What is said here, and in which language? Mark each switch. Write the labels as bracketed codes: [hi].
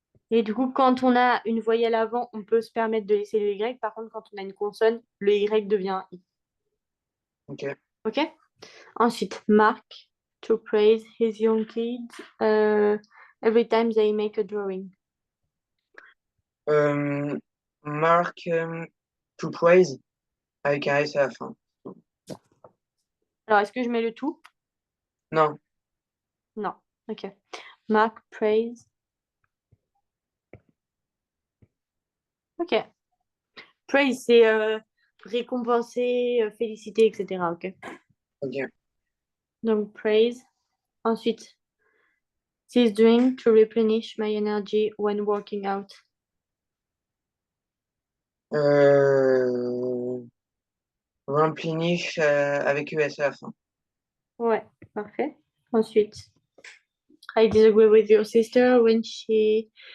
[fr] Et du coup, quand on a une voyelle avant, on peut se permettre de laisser le Y. Par contre, quand on a une consonne, le Y devient I. Ok. OK? Ensuite, [en] Mark, to praise his young kids every time they make a drawing. [fr] Mark to praise avec un S à la fin. Alors, est-ce que je mets le tout? Non. Non. OK. Mark, praise. OK. Praise, c'est récompenser, féliciter, etc. OK. Ok. Donc, praise. Ensuite, [en] this drink to replenish my energy when working out. [fr] Euh, Replenish avec ES à la fin. Ouais, parfait. Ensuite, [en] I disagree with your sister when she...